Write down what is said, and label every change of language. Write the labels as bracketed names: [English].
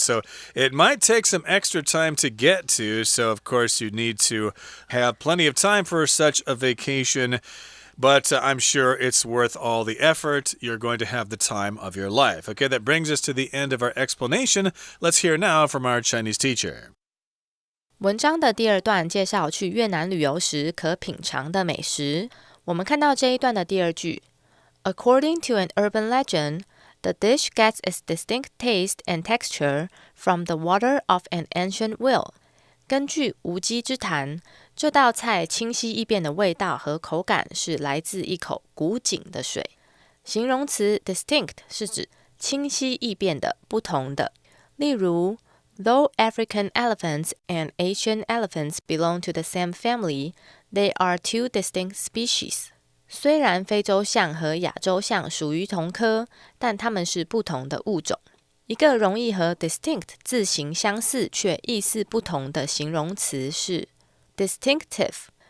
[English] So it might take some extra time to get to, so of course you need to have plenty of time for such a vacation. But I'm sure it's worth all the effort. You're going to have the time of your life. Okay, that brings us to the end of our explanation. Let's hear now from our Chinese teacher. [Chinese] 文章的第2段介绍去越南旅游时可品尝的美食。我们看到这一段的第2句 [English] According to an urban legend, the dish gets its distinct taste and texture from the water of an ancient well. [Chinese] 根据无稽之谈，这道菜清晰易变的味道和口感是来自一口古井的水。形容词 distinct 是指清晰易变的、不同的。例如 [English] Though African elephants and Asian elephants belong to the same family, they are 2 distinct species. [Chinese] 虽然非洲象和亚洲象属于同科，但它们是不同的物种。一个容易和 distinct 字形相似却意思不同的形容词是 distinctive。